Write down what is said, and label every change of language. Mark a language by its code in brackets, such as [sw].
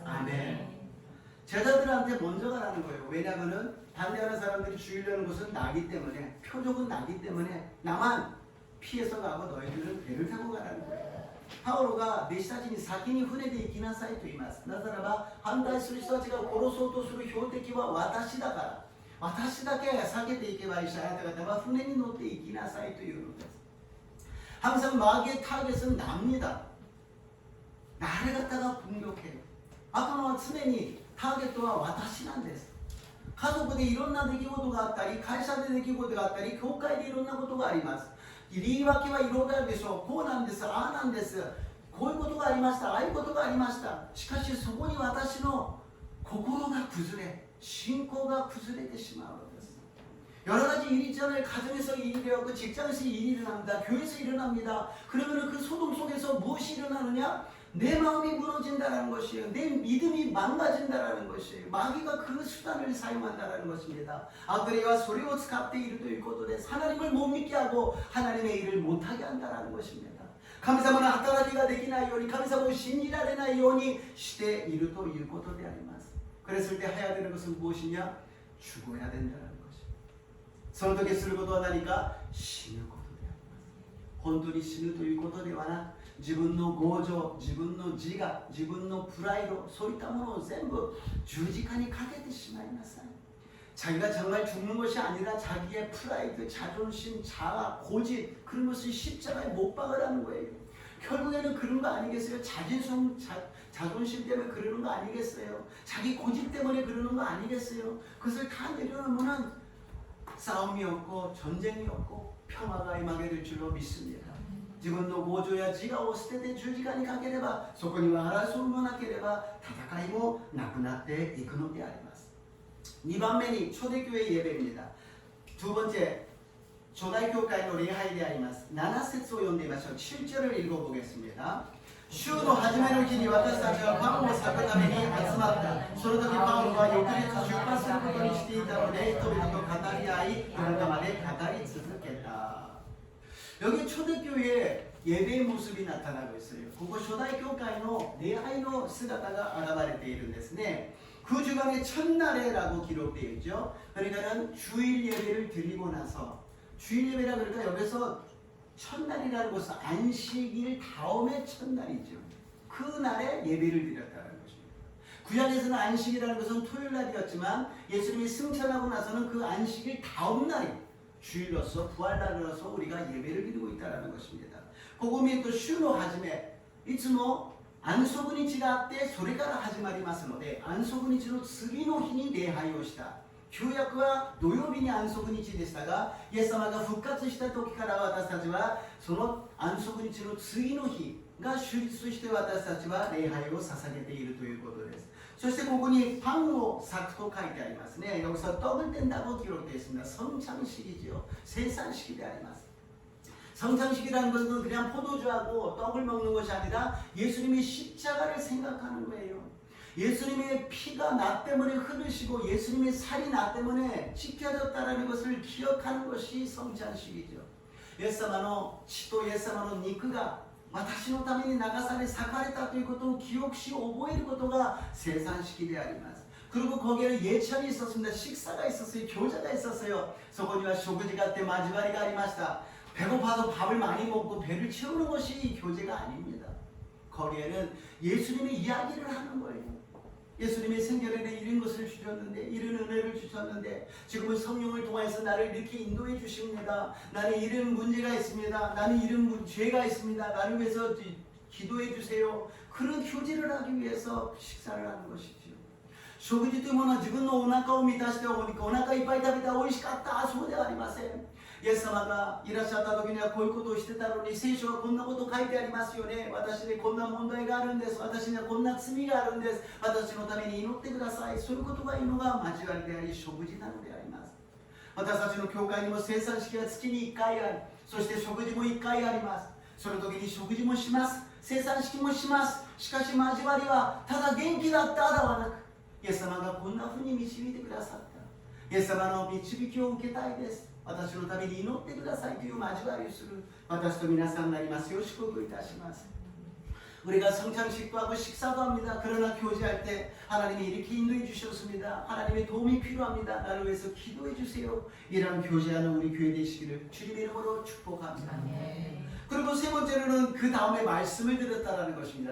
[ja] アメン。 [ko] 제자들한테 먼저 가라는 거예요. 왜냐하면 반대하는 사람들이 죽이려는 것은 나기 때문에 표적은 나기 때문에 나만 피해서 가고 너희들은 배를 타고 가라는 거예요. 파울로가 [ja] 弟子たちに先に船で行きなさいと言います。なぜならば反対する人たちが殺そうとする標的は私だから。私だけ避けていけばいいし、あなた方は船に乗って行きなさいというのです。 [ko] 항상 마귀의 타겟은 납니다. 나를 갖다가 공격해요. 아까 [ja] の常にターゲットは私なんです。家族でいろんな出来事があったり、会社で出来事があったり、教会でいろんなことがあります。言い訳はいろいろあるでしょう。こうなんです、ああなんです。こういうことがありました、ああいうことがありました。しかしそこに私の心が崩れ、信仰が崩れてしまうのです。 [ko] 여러 가지 일이 있잖아요. 가정에서 일이 일어나고 직장에서 일이 일어납니다. 교회에서 일어납니다. 그러면 그 소동 속에서 무엇이 일어나느냐? 내 마음이 무너진다는 것이에요. 내 믿음이 망가진다는 것이에요. 마귀가 그 수단을 사용한다는 것입니다. 아그레와 소리 [ja] を使っているということです. [ko] 하나님을 못 믿게 하고 하나님의 일을 못하게 한다는 것입니다. [ja] 神様の働きができないように神様を信じられないようにしているということであります. [ko] 그랬을 때 해야 되는 것은 무엇이냐? 죽어야 된다는 것입니다. [ja] その時することは何か?死ぬことであります。本当に死ぬということではなく 自分の強情、自分の自我、自分のプライド、そういったものを全部十字架にかけてしまいなさい。 [ko] 자기가 정말 죽는 것이 아니라 자기의 프라이드, 자존심, 자아, 고집 그런 것을 십자가에 못 박으라는 거예요. 결국에는 그런 거 아니겠어요? 자존심 때문에 그러는 거 아니겠어요? 자기 고집 때문에 그러는 거 아니겠어요? 그것을 다 내려놓으면 싸움이 없고 전쟁이 없고 평화가 임하게 될 줄로 믿습니다. [ja] 自分の強情や自我を捨てて十字架にかければそこには争いもなければ戦いもなくなっていくのであります。 2番目に [ko] 초대교회 예배입니다. 두 번째 초대교회의 [ja] 礼拝であります。 7節を読んでみましょう。 [ko] 7절을 읽어보겠습니다. [ja] 週の初めの日に私たちはパンを裂くために集まった。その時パウロは翌日出発することにしていたので人々と語り合い夜中まで語り続けた。 [ko] 여기 초대교회의 예배의 모습이 나타나고 있어요. 그거 초대교회의 [ja] 礼拝の姿が現れているんですね. [ko] 그 주간의 첫날에라고 기록되어 있죠. 그러니까는 주일 예배를 드리고 나서 주일 예배라 그러니까 여기서 첫날이라는 것은 안식일 다음에 첫날이죠. 그 날에 예배를 드렸다는 것입니다. 구약에서는 안식이라는 것은 토요일 날이었지만 예수님이 승천하고 나서는 그 안식일 다음 날이 주일로서 부활날로서 우리가 예배를 드리고 있다는 것입니다. [ja] ここ見ると週の初めいつも安息日があってそれから始まりますので安息日の次の日に礼拝をした。旧約は土曜日に安息日でしたがイエス様が復活した時から私たちはその安息日の次の日が主日として私たちは礼拝を捧げているということです。そしてここにパンを裂くと書いてありますね。 [ko] 여기서 떡을 뗀다고 기록되어 있습니다. 성찬식이지요. 세상식이 [ja] であります. [ko] 성찬식이라는 것은 그냥 포도주하고 떡을 먹는 것이 아니라 예수님이 십자가를 생각하는 거예요. 예수님의 피가 나 때문에 흐르시고 예수님의 살이 나 때문에 찢겨졌다는 것을 기억하는 것이 성찬식이죠. [ja] イエス様の血とイエス様の肉が私のために流され裂かれたということを記憶し覚えることが生産式であります。 [ko] 그리고 거기에는 예찬이 있었습니다. 식사가 있었어요. 교제가 있었어요. [ja] そこには食事があって交わりがありました. [ko] 배고파서 밥을 많이 먹고 배를 채우는 것이 교제가 아닙니다. 거기에는 예수님의 이야기를 하는 거예요. 예수님의 생전에는 이런 것을 주셨는데, 이런 은혜를 주셨는데, 지금은 성령을 통해서 나를 이렇게 인도해 주십니다. 나는 이런 문제가 있습니다. 나는 이런 죄가 있습니다. 나를 위해서 기도해 주세요. 그런 교제를 하기 위해서 식사를 하는 것이죠. [ja] 食事というものは自分のお腹を満たしてお腹いっぱい食べた美味しかったそうではありません。イエス様がいらっしゃった時にはこういうことをしてたのに、聖書はこんなこと書いてありますよね。私にこんな問題があるんです。私にはこんな罪があるんです。私のために祈ってください。そういうことが言うのが交わりであり食事なのであります。私たちの教会にも生産式は月に1回あり、そして食事も1回あります。その時に食事もします。生産式もします。しかし交わりはただ元気だったではなく、イエス様がこんなふうに導いてくださった。イエス様の導きを受けたいです。私のために祈ってくださいという交わりをする私と皆さんになりますよう祝福いたします。 [ko] 우리가 성찬식도 하고 식사도 합니다. 그러나 교제할 때 하나님이 이렇게 인도해 주셨습니다. 하나님의 도움이 필요합니다. 나를 위해서 기도해 주세요. 이런 교제하는 우리 교회 되시기를 주님의 이름으로 축복합니다. 그리고 세 번째로는 그 다음에 말씀을 들었다라는 것입니다.